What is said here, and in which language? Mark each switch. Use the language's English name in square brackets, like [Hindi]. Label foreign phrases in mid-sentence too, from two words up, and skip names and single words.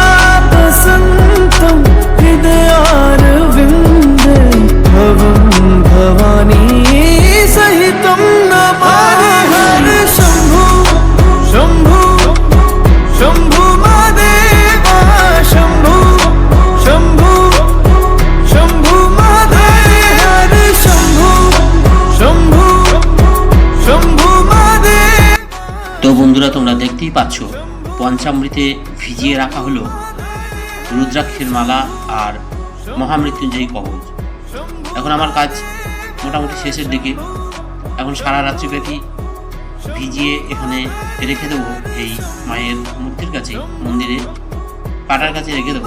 [Sanskrit] वसन्तं हृदयारविन्दे भवं भवानी सहितं नमामि हर शम्भु शम्भु शम्भु महादेवा शम्भु शम्भु शम्भु महादेव हर शम्भु शम्भु शम्भु महादेव। [Bangla] তো বন্ধুরা, তোমরা দেখতেই পাচ্ছ পঞ্চামৃতে ভিজিয়ে রাখা হলো রুদ্রাক্ষের মালা আর মহামৃত্যুঞ্জয়ী কবচ। এখন আমার কাজ মোটামুটি শেষের দিকে। এখন সারা রাত্রিব্যাপী ভিজিয়ে এখানে রেখে দেবো, এই মায়ের মূর্তির কাছে, মন্দিরে পাটার কাছে রেখে দেবো।